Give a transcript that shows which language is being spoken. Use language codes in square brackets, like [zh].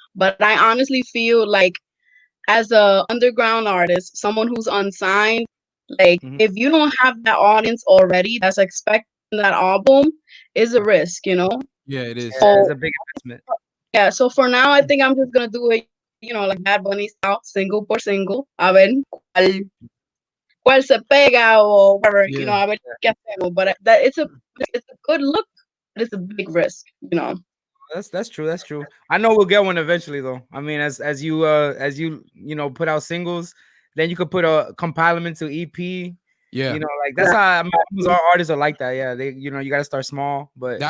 [en] But I honestly feel like as a underground artist, someone who's unsigned, like Mhm. if you don't have that audience already that's expecting that album, is a risk, Yeah, it is. Yeah, it's So a big investment. yeah, so for now I think I'm just gonna do it, like Bad Bunny style, single [es] por [en] single. [es] A ver cuál se pega [en] or whatever, Yeah. [es] a ver qué hacemos. [en] But that it's a good look, but it's a big risk, That's true. That's true. I know we'll get one eventually, though. I mean, as you put out singles, then you could put a compile them into EP. Yeah. Like that's how I mean, most our artists are like that. Yeah, they you got to start small, but